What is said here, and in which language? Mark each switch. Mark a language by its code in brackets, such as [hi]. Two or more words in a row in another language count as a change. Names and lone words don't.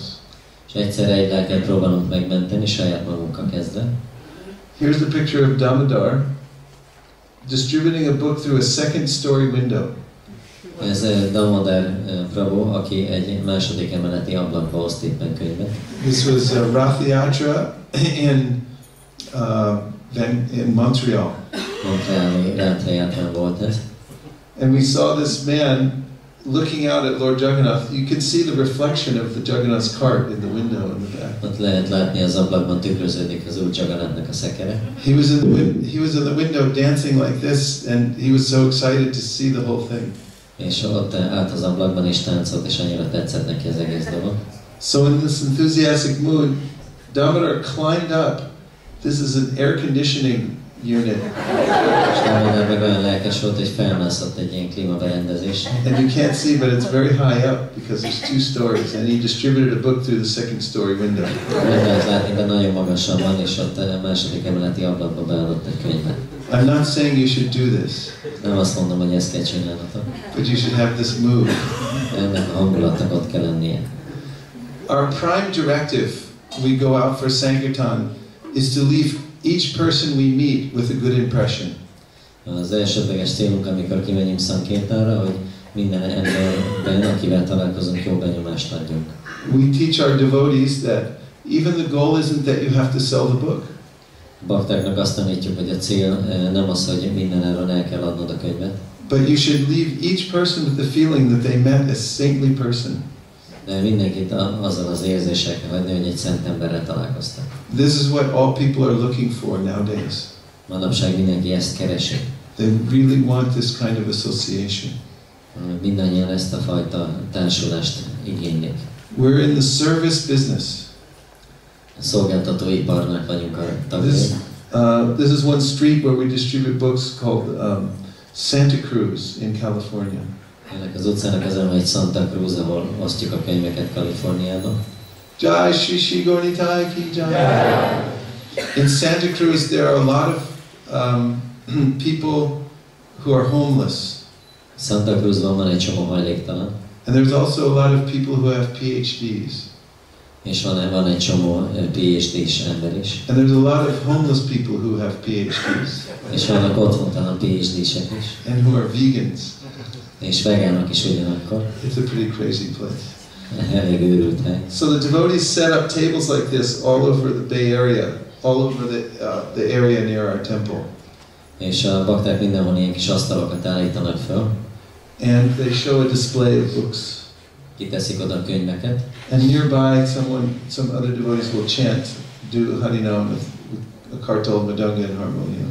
[hu] És egyszerre egy lelket próbálunk megmenteni, saját magunkkal kezdve. [en] Here's the picture of Damodar distributing a book through a second story window. [hu] Ez Damodar prabhu, aki egy második emeleti ablakba oszt éppen könyvet. [en] This was Rath Yatra in Montreal. [hu] Montreali Rath Yatrán volt ez. [en] And we saw this man looking out at Lord Jagannath. You can see the reflection of the Jagannath's cart in the window in the back. [hu] Ott lehet látni az ablakban tükröződik az úr Jagannathnak a szekere. [en] He was in the window dancing like this, and he was so excited to see the whole thing. [hu] És ott állt az ablakban és táncolt, és annyira tetszett neki az egész dolog. [en] So in this enthusiastic mood, Damodar climbed up. This is an air conditioning unit. [hu] És Damodar meg olyan lelkes volt, hogy felmászott egy ilyen klímaberendezés. [en] And you can't see, but it's very high up because there's two stories. And he distributed a book through the second story window. [hu] Nem lehet látni, de nagyon magasan van, és ott a második emeleti ablakba beadott egy könyvet. [en] I'm not saying you should do this. [hu] Nem azt mondom, hogy ezt kell csinálnatok. [en] But you should have this mood. [hu] Ennek a hangulatnak ott kell lennie. [en] Our prime directive, we go out for Sankirtan, is to leave each person we meet with a good impression. [hu] Az elsődleges célunk, amikor kimegyünk Sankirtanra, hogy minden emberben, akivel találkozunk, jó benyomást adjunk. [en] We teach our devotees that even the goal isn't that you have to sell the book. [hu] Baktáknak azt tanítjuk, hogy a cél nem az, hogy minden áron el kell adnod a könyvet. [en] But you should leave each person with the feeling that they met a saintly person. [hu] De mindenkit azzal az érzéssel kell hagyni, hogy egy szent emberrel találkoztak. [en] This is what all people are looking for nowadays. [hu] Manapság mindenki ezt keresi. [en] They really want this kind of association. [hu] Mindannyian ezt a fajta társulást igénylik. [en] We're in the service business. [hu] Szolgáltatóiparnak vagyunk a tagjai. [en] This is one street where we distribute books called Santa Cruz in California. [hu] Ennek az utcának az egy Santa Cruz, ahol osztjuk a könyveket Kaliforniában. [hi] Jai Shri Shri Gaurnitai ki Jai. [en] In Santa Cruz there are a lot of people who are homeless. [hu] Santa Cruzban van egy csomó hajléktalan. [en] And there's also a lot of people who have PhDs. [hu] És van egy csomó PhD-s ember is. [en] And there's a lot of homeless people who have PhDs. [hu] És vannak otthontalan PhD-sek is. [en] And who are vegans. [hu] És vegánok is ugyanakkor. [en] It's a pretty crazy place. [hu] Elég őrült hely. [en] So the devotees set up tables like this all over the Bay Area, all over the area near our temple. [hu] És a bakták mindenhol ilyen kis asztalokat állítanak fel. [en] And they show a display of books. [hu] Kiteszik oda könyveket. [en] And nearby, some other devotees will chant, do Harinam with a kartal, madanga, and harmonium.